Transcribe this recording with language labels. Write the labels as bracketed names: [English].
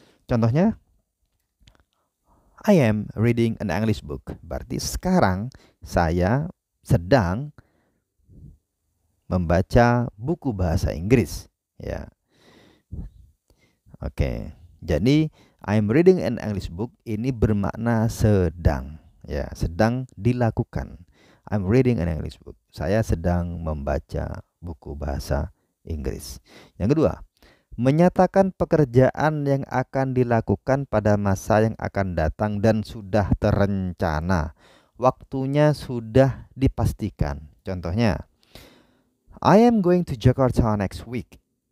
[Indonesian] Contohnya, [English] I am reading an English book. [Indonesian] Berarti sekarang saya sedang membaca buku bahasa Inggris. Ya. Oke. Jadi [English] I'm reading an English book [Indonesian] ini bermakna sedang. Ya, sedang dilakukan. [English] I'm reading an English book. [Indonesian] Saya sedang membaca buku bahasa Inggris. Yang kedua, menyatakan pekerjaan yang akan dilakukan pada masa yang akan datang dan sudah terencana. Waktunya sudah dipastikan. Contohnya, [English] I am going to Jakarta next week.